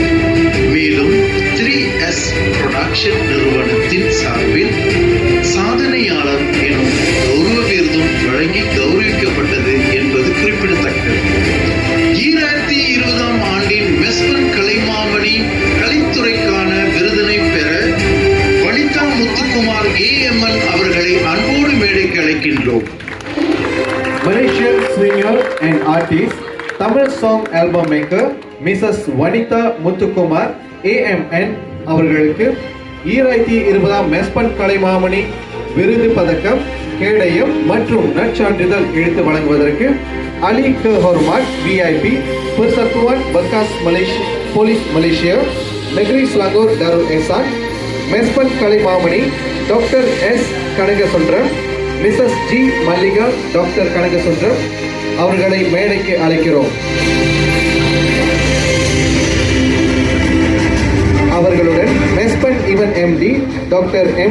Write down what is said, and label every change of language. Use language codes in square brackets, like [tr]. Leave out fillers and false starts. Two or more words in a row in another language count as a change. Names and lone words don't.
[ta] மேலும் 3S புரொடக்ஷன் நிறுவனத்தின் சார்பில் சாதனையாளர் எனும் கௌரவ விருதும் வழங்கி கௌரவிக்கப்பட்டது என்பது குறிப்பிடத்தக்கது. 2020ஆம் ஆண்டின் மெஸ்பன் கலைமாமணி கலைத்துறைக்கான விருதினை பெற வனிதா முத்துக்குமார் AMN அவர்களை அன்போடு மேடைக்கு அழைக்கின்றோம். [en] Malaysian singer and artist, Tamil song album maker Mrs. [ta] Vanitha Muthukumar AMN அவர்களுக்கு 2020ஆம் மெஸ்பன் கலைமாமணி விருது பதக்கம், கேடயம் மற்றும் நற்சான்றிதழ் எடுத்து வழங்குவதற்கு அலி க ஹொர்மாட் VIP Persatuan Bekas Polis Malaysia Negeri Selangor Darul Ehsan, மெஸ்பன் கலைமாமணி டாக்டர் S. கனகசுந்தரம், மிஸ்ஸஸ் G. மல்லிகா, டாக்டர் கனகசுந்தரம் அவர்களை மேடைக்கு அழைக்கிறோம். அவர்களுடன் மெஸ்பன் இவன் MD டாக்டர் M.